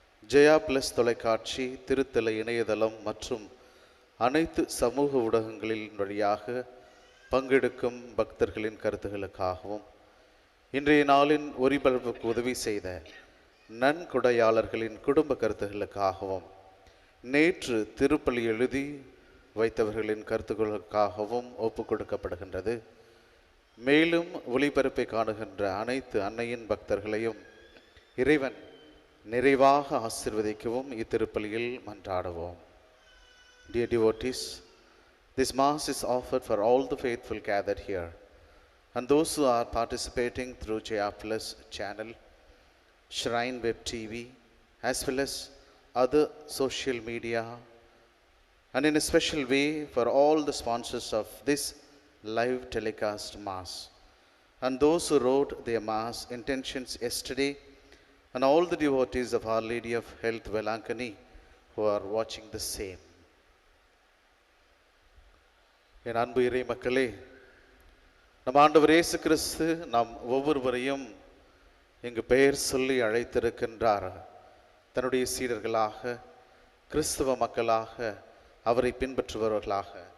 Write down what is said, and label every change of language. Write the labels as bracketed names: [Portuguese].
[Tamil] Jaya plus தொலைக்காட்சி, திருத்தல இணையதளம் மற்றும் அனைத்து சமூக ஊடகங்களின் வழியாக பங்கெடுக்கும் பக்தர்களின் கருத்துகளுக்காகவும் இன்றைய நாளின் ஒளிபரப்புக்கு உதவி செய்த நன்கொடையாளர்களின் குடும்ப கருத்துகளுக்காகவும் நேற்று திருப்பலி எழுதி வைத்தவர்களின் கருத்துக்களுக்காகவும் ஒப்பு கொடுக்கப்படுகின்றது. மேலும் ஒளிபரப்பை காணுகின்ற அனைத்து அன்னையின் பக்தர்களையும் இறைவன் நிறைவாக ஆசீர்வதிக்கவும் இத்திருப்பலியில் மன்றாடுவோம். [English] Dear devotees, this Mass is offered for all the faithful gathered here and those who are participating through Jaya Plus channel, Shrine Web TV, as well as other social media, and in a special way for all the sponsors of this live telecast Mass and those who wrote their Mass intentions yesterday, and all the devotees of Our Lady of Health Velankani who are watching the same. [Tamil] என் அன்பு இறை மக்களே, நம் ஆண்டவர் இயேசு கிறிஸ்து நாம் ஒவ்வொருவரையும் இங்கு பெயர் சொல்லி அழைத்திருக்கின்றார். தன்னுடைய சீடர்களாக, கிறிஸ்துவ மக்களாக, அவரை பின்பற்றுபவர்களாக.